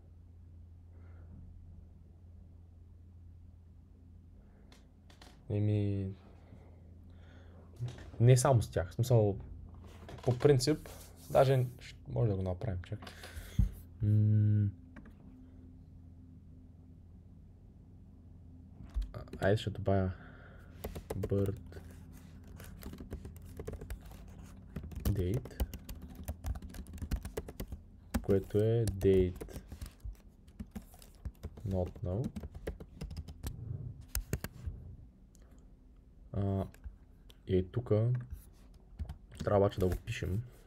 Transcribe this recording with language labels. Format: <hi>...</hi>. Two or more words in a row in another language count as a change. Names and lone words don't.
<bg>Не само с тях. В смисъл, по принцип, даже може да го направим. Чакай. Айде ще добавя</bg> <en>birth date,</en> <bg>което е</bg> <en>date not now.</en> <bg>И тук трябва обаче да го пишем.</bg>